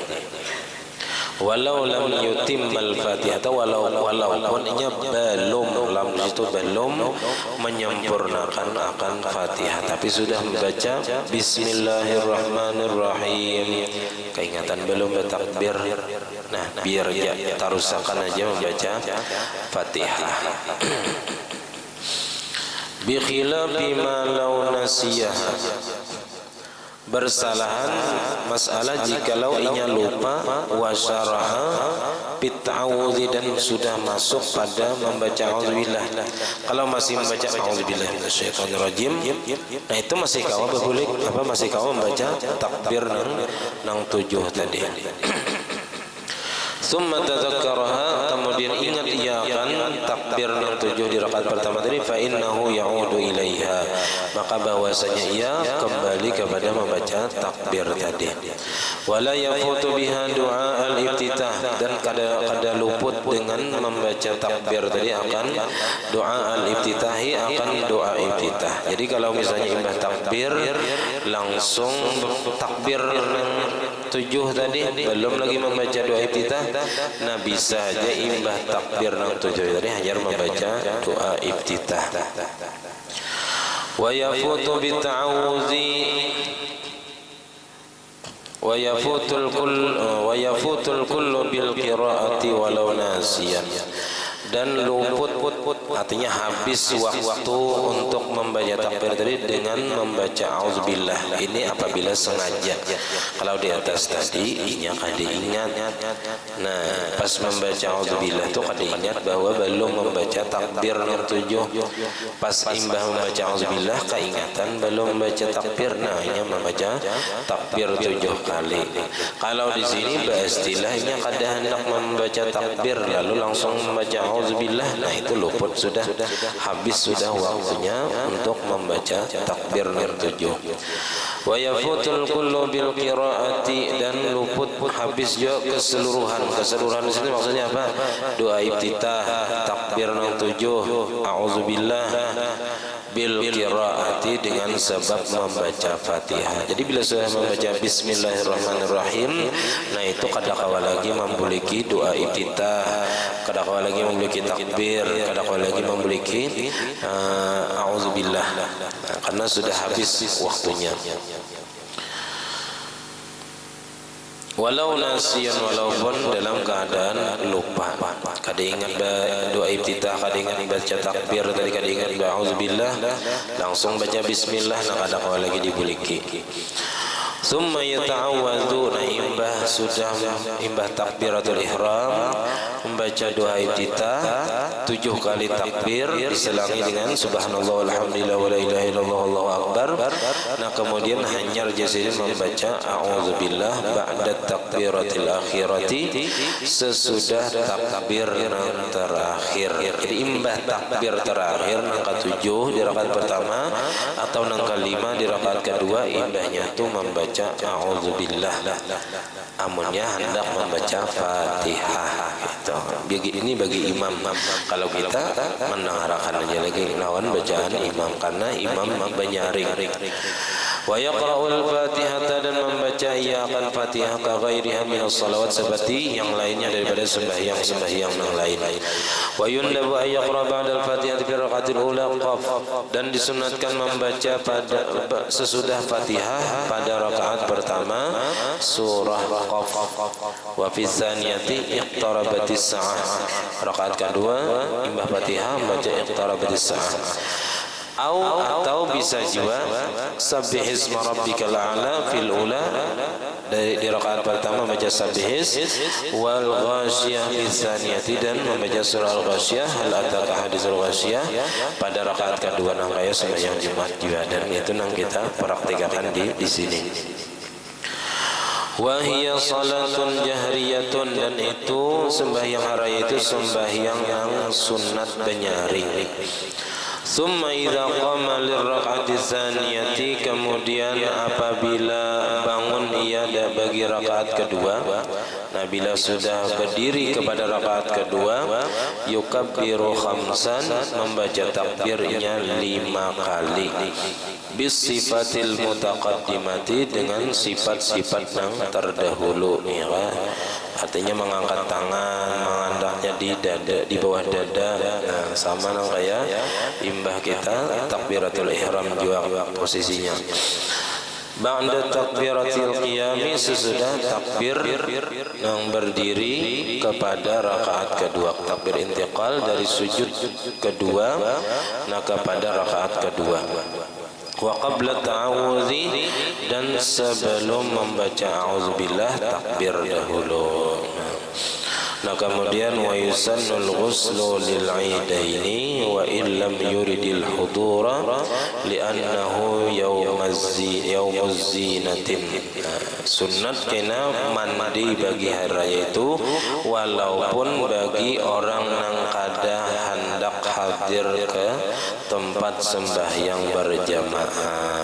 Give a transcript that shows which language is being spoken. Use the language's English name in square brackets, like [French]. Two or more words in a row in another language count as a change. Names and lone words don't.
[Arabic] ولو لم يتمّ الفاتحة, [Banjar] atau walaupun nya belum, lam itu belum menyempurnakan akan Fatihah, tapi sudah membaca Bismillahirrahmanirrahim, keingatan belum bertakbir. Nah biar ya tarusakan aja membaca Fatihah. [Arabic] بخلاف ما لو نسيها, [Banjar] bersalahan masalah jikalau inya lupa, [Arabic] وشرع بالتعوذ, [Banjar] dan sudah masuk pada membaca auzubillah. Kalau masih membaca [Arabic] أعوذ بالله من الشيطان الرجيم, [Banjar] nah itu masih kawa boleh apa, masih kawa membaca takbir nang 7 tadi. [Arabic] ثم تذكرها, [Banjar] kemudian ingat ia akan takbir nang 7 di rakaat pertama tadi, [Arabic] فإنه يعود إليها, [Banjar] maka bahwasanya ia kembali kepada membaca takbir tadi. [Arabic] ولا يفوت بها دعاء الافتتاح, [Banjar] dan kada luput dengan membaca takbir tadi akan doa al-iftitahi, akan doa iftitah. Jadi kalau misalnya imbah takbir langsung takbir 7 tadi belum lagi membaca doa iftitah, nah bisa aja imbah takbir nang 7 tadi hanya membaca doa iftitah. [Arabic] ويفوت بالتعوذ ويفوت الكل بالقراءة ولو ناسيا, [Banjar] dan luput, artinya habis waktu untuk membaca takbir tadi dengan membaca auzubillah. Ini apabila sengaja. Kalau di atas tadi inya kada ingat, nah pas membaca auzubillah itu kada ingat bahwa belum membaca takbir yang 7. Pas imbah membaca auzubillah keingatan belum membaca takbir, nah inya membaca takbir 7 kali. Kalau di sini istilahnya kada hendak membaca takbir lalu langsung membaca auzubillah, nah itu luput, sudah habis sudah waktunya untuk membaca takbir yang 7. [Arabic] ويفوت الكل بالقراءة, [Banjar] dan luput habis juga keseluruhan. Keseluruhan di sini maksudnya apa? Doa iftitah, takbir yang 7, [Arabic] أعوذ بالله بالقراءة, [Banjar] dengan sebab membaca Fatihah. Jadi bila sudah membaca Bismillahirrahmanirrahim, nah itu kada kawa lagi memiliki doa iftitah, kada kawa lagi memiliki takbir, kada kawa lagi memiliki auzubillah, karena sudah habis waktunya. [Arabic] ولو ناسيا, [Banjar] walaupun dalam keadaan lupa, kada ingat doa iftitah, kada ingat baca takbir tadi, kada ingat auzubillah, langsung baca bismillah, nah kada kawa lagi dibuliki. [Arabic] ثم يتعوذ, [Banjar] nah imbah sudah imbah takbiratul ihram membaca doa iftitah 7 kali takbir diselangi dengan [Arabic] سبحان الله والحمد لله ولا إله إلا الله والله أكبر. [Banjar] Nah kemudian hanyar jasidin membaca [Arabic] أعوذ بالله بعد التكبيرة الأخيرة, [Banjar] sesudah takbir yang terakhir. Jadi imbah takbir terakhir nang ke-7 di rakaat pertama atau nang ke-5 di rakaat kedua, imbahnya itu membaca a'udzubillah, amunnya hendak membaca Fatihah gitu. Ini bagi imam. Kalau kita mendengarkan aja lagi lawan bacaan imam, karena imam banyaring. [Arabic] ويقرأ الفاتحة, [Banjar] dan membaca ia akan Fatihah [Arabic] كغيرها من الصلوات, [Banjar] seperti yang lainnya daripada sembahyang yang lain. [Arabic] ويندب أن يقرأ بعد الفاتحة في الركعة الأولى ق, [Banjar] dan disunatkan membaca pada sesudah Fatihah pada rakaat pertama surah Qaf. [Arabic] وفي الثانية اقتربت الساعة, [Banjar] rakaat kedua imbah Fatihah membaca [Arabic] اقتربت الساعة. [Banjar] atau bisa juga [Arabic] سبح اسم ربك الأعلى في الأولى, [Banjar] di rakaat pertama membaca sabbihis, [Arabic] والغاشية في الثانية, [Banjar] dan membaca surah al-ghasyiyah, [Arabic] هل أتاك حديث الغاشية [Banjar] pada rakaat kedua nang kaya sembahyang Jumat juga, dan itu nang kita praktikakan di sini. [Arabic] وهي صلاة جهرية, [Banjar] dan itu sembahyang raya itu sembahyang yang sunat penyaring. [Arabic] ثم إذا قام للركعة الثانية, [Banjar] kemudian apabila bangun ia bagi rakaat kedua, nah bila sudah berdiri kepada rakaat kedua, [Arabic] يكبر خمسا, [Banjar] membaca takbirnya 5 kali, [Arabic] بالصفات المتقدمة, [Banjar] dengan sifat-sifat yang terdahulu, ya. Artinya mengangkat tangan, mengandaknya di dada, di bawah dada, nah sama nang kayak imbah kita takbiratul ihram juga posisinya. [Arabic] بعد تكبيرة القيام, [Banjar] sesudah takbir yang berdiri kepada rakaat kedua, takbir intiqal dari sujud kedua nah kepada rakaat kedua. [Arabic] وقبل التعوذ, [Banjar] dan sebelum membaca a'udzubillah takbir dahulu. Nah kemudian [Arabic] ويسن الغسل للعيدين وإن لم يرد الحضور لأنه يوم الزينة. [Banjar] Sunat kena mandi bagi hari raya itu walaupun bagi orang nang kada hendak hadir ke tempat sembahyang berjamaah.